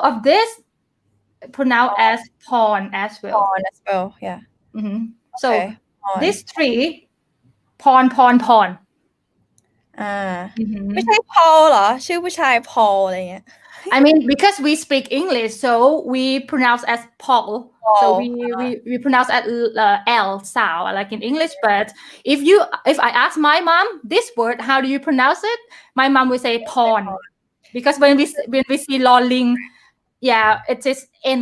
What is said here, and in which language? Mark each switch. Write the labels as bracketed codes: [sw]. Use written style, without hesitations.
[en] All of this pronounced as pawn as well. on as well. Yeah. Mhm. So Okay. On. these three, pawn, pawn, pawn. [th] อ่าไม่ใช่ Mhm. Paul เหรอชื่อผู้ชาย Paul อะไรเงี้ย [en] I mean, because we speak English, so we pronounce as Paul. So Paul we pronounce at L sound like in English. But if I ask my mom this word, how do you pronounce it? My mom will say pawn, because when we see lolling, yeah, it is N